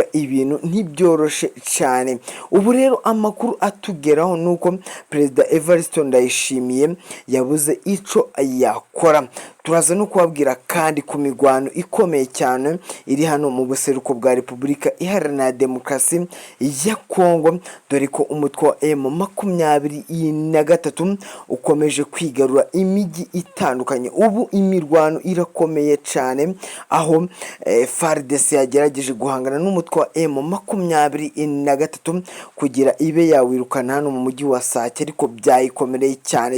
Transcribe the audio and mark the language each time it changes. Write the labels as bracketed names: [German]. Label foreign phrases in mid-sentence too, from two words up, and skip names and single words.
[Rundi] Ibintu ntibyoroshe cyane. Ubu rero amakuru atugeraho nuko perezida Evariste Ndayishimiye yabuze ico yakora. Turaza no kubabwira kandi ku migwano ikomeye cyane iri hano mu buseruko bwa Repubulika Iharanira Demokarasi ya Kongo, dore ko umutwe wa M23 ukomeje kwigarura imijyi itandukanye. Ubu imirwano irakomeye cyane, aho FARDC yagerageje guhangana n'umutwe wa M23 kugira ibe yawirukana hano mu mujyi wa Sake, ariko byayikomereye cyane.